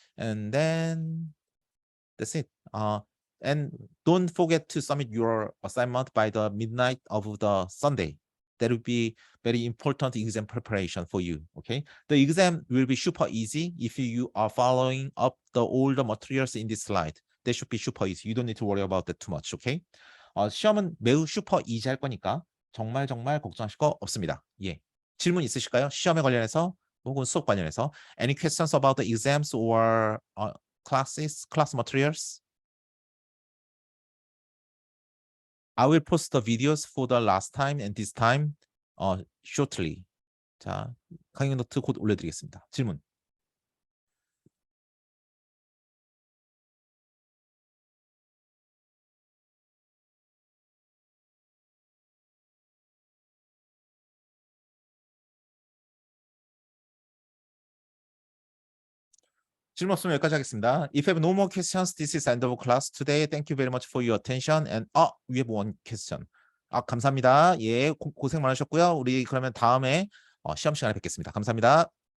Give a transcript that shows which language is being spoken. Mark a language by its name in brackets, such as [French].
[English] And then that's it. And don't forget to submit your assignment by the midnight of the Sunday. That will be very important exam preparation for you. Okay, the exam will be super easy if you are following up all the materials in this slide. That should be super easy. You don't need to worry about that too much. [Korean] Okay, 시험은 매우 슈퍼 이지 할 거니까 정말 걱정하실 거 없습니다. 예, 질문 있으실까요? 시험에 관련해서 혹은 수업 관련해서 [English] any questions about the exams or class materials? I will post the videos for the last time and this time shortly. [Korean] 자, 강의 노트 곧 올려드리겠습니다. 질문. 질문 없으면 여기까지 하겠습니다. [English] If you have no more questions, this is end of class today. Thank you very much for your attention. And we have one question. [Korean] 감사합니다. 예, 고생 많으셨고요. 우리 그러면 다음에 시험 시간에 뵙겠습니다. 감사합니다.